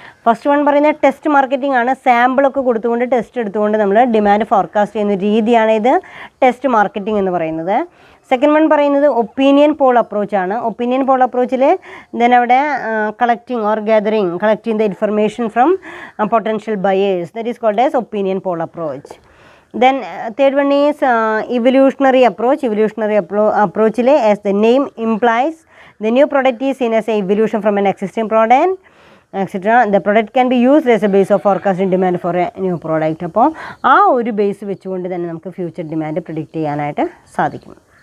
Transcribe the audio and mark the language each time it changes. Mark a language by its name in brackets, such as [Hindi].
[Malayalam] First one പറയുന്നത് test marketing ആണ്. സാമ്പിളൊക്കെ കൊടുത്തുകൊണ്ട് ടെസ്റ്റ് എടുത്തുകൊണ്ട് നമ്മൾ ഡിമാൻഡ് ഫോർകാസ്റ്റ് ചെയ്യുന്ന രീതിയാണ് ഇത് ടെസ്റ്റ് മാർക്കറ്റിംഗ് എന്ന് പറയുന്നത്. [English] Second one പറയുന്നത് opinion poll അപ്രോച്ചാണ്. Opinion poll അപ്രോച്ചിൽ അവിടെ collecting or collecting the information from potential buyers, that is called as opinion poll approach. Then third one is evolutionary approach. Evolutionary approach as the name implies, the new product is seen as an evolution from an existing product, etc. The product can be used as a base of forecasting demand for a new product. [Malayalam] അപ്പോൾ ആ ഒരു base വെച്ചുകൊണ്ട് തന്നെ നമുക്ക് future demand predict ചെയ്യാനായിട്ട് സാധിക്കും.